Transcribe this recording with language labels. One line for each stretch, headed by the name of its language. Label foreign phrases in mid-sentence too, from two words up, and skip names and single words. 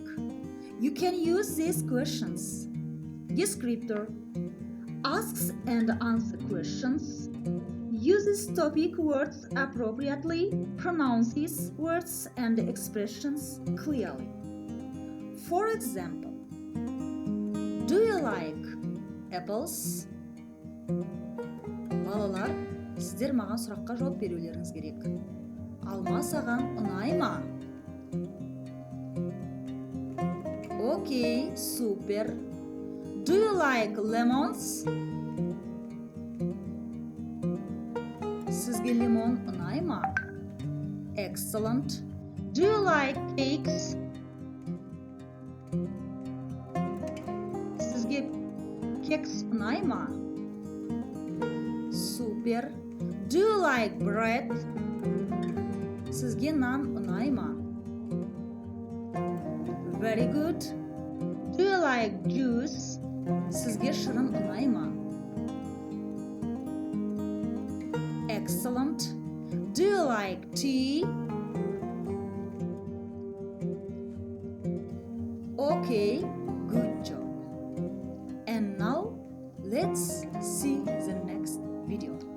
English: You can use these questions. Descriptor: asks and answer questions. Uses topic words appropriately. Pronounces words and expressions clearly. For example, do you like apples?
Kazakh: Балалар, сіздер маған сұраққа жауап берулеріңіз керек. Алма саған ұнай ма? Окей, супер.
English: Do you like lemons?
Kazakh: Сізге лимон ұнай ма?
English: Excellent. Do you like cakes?
Kazakh: Сізге кекс ұнай ма? Супер.
English: Do you like bread?
Kazakh: Сізге нан ұнай ма?
English: Very good. Do you like juice?
Kazakh: Сізге шырын ұнай ма?
English: Excellent. Do you like tea? Okay, good job. And now let's see the next video.